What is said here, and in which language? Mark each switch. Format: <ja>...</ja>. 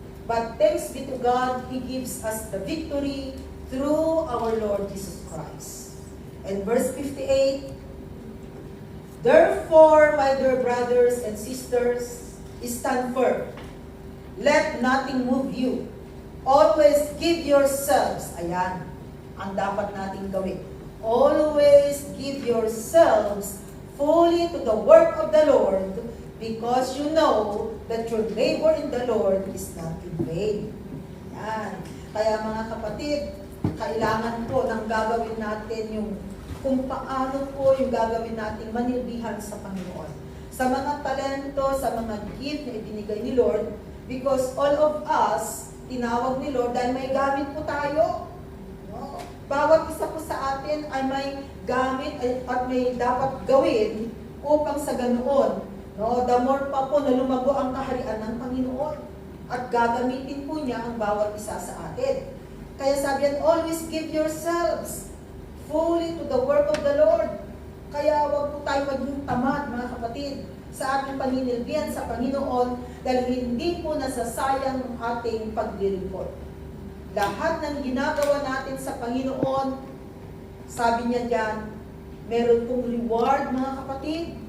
<en>But thanks be to God, He gives us the victory through our Lord Jesus Christ. And verse 58, therefore, my dear brothers and sisters, stand firm. Let nothing move you. Always give yourselves.</en> <tl>Ayan, ang dapat nating gawin.</tl> <en>Always give yourselves fully to the work of the Lord, because you know that your labor in the Lord is not in vain.</en> <tl>Yan. Kaya mga kapatid, kailangan po nang gagawin natin yung kung paano po yung gagawin natin manilbihan sa Panginoon. Sa mga talento, sa mga gift na ibinigay ni Lord,</tl> <en>because all of us,</en> <tl>tinawag ni Lord dahil may gamit po tayo. No? Bawat isa po sa atin ay may gamit at may dapat gawin upang sa ganoon, no, the more pa po na lumago ang kaharian ng Panginoon at gagamitin po niya ang bawat isa sa atin. Kaya sabi yan,</tl> <en>always give yourselves fully to the work of the Lord.</en> <tl>Kaya wag po tayo maging tamad, mga kapatid, sa ating paninilbihan sa Panginoon dahil hindi po nasasayang ang ating paglilingkod. Lahat ng ginagawa natin sa Panginoon, sabi niya diyan, meron pong reward, mga kapatid.</tl>